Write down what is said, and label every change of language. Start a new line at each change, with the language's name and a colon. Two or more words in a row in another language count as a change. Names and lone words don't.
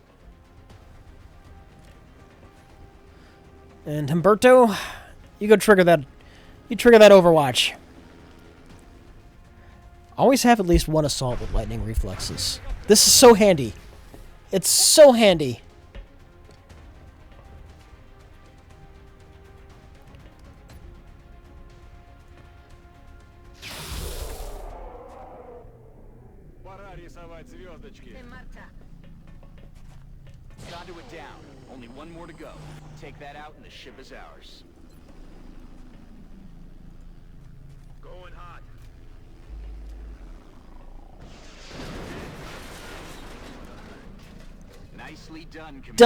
English: And Humberto, you go trigger that. You trigger that Overwatch. Always have at least one assault with lightning reflexes. This is so handy. It's so handy.
Russian: Пора рисовать звездочки.
Spanish: En marcha.
English: Conduit down. Only 1 more to go. Take that out and the ship is ours. Going hot. Nicely done, Commander.